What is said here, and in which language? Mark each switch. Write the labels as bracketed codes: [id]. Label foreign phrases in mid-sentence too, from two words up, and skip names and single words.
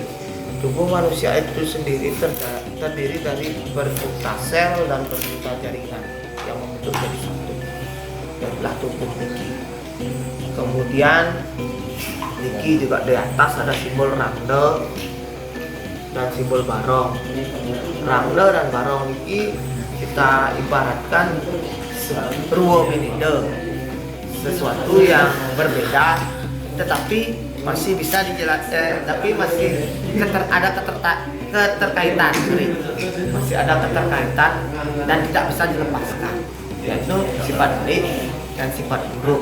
[id] Tubuh manusia itu sendiri terdiri dari berjuta sel dan berjuta jaringan yang membentuk jadi satu. Itulah tubuh niki. Kemudian niki juga di atas ada simbol rangde dan simbol barong. Rangde dan barong niki kita ibaratkan [ban] ruwo mininde, [id] sesuatu yang berbeda tetapi masih bisa dijelaskan, tapi masih ada keterkaitan, masih ada keterkaitan dan tidak bisa dilepaskan, yaitu sifat baik dan sifat buruk.